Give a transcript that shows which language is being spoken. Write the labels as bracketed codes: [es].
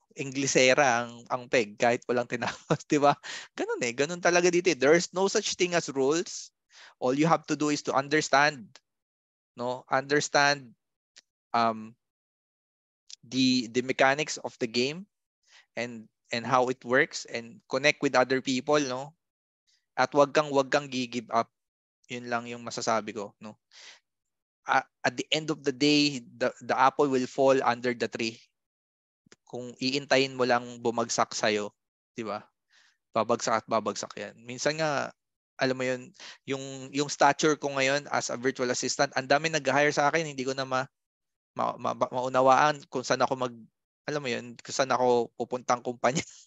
[tl] Inglesera ang peg kahit walang tinapos, 'di ba? Ganun talaga dito. [en] There's no such thing as rules. All you have to do is to understand, no? Understand um the mechanics of the game and how it works and connect with other people, no? [tl] At wag kang gi-give up. Yun lang yung masasabi ko, no? [en] At the end of the day, the apple will fall under the tree. [tl] Kung iintayin mo lang bumagsak sa'yo, di ba? Babagsak at babagsak yan. Minsan nga, alam mo yun, yung stature ko ngayon [en] as a virtual assistant, [tl] ang dami nag-hire sa akin, hindi ko na maunawaan kung saan ako alam mo yun, kung saan ako pupuntang kumpanya.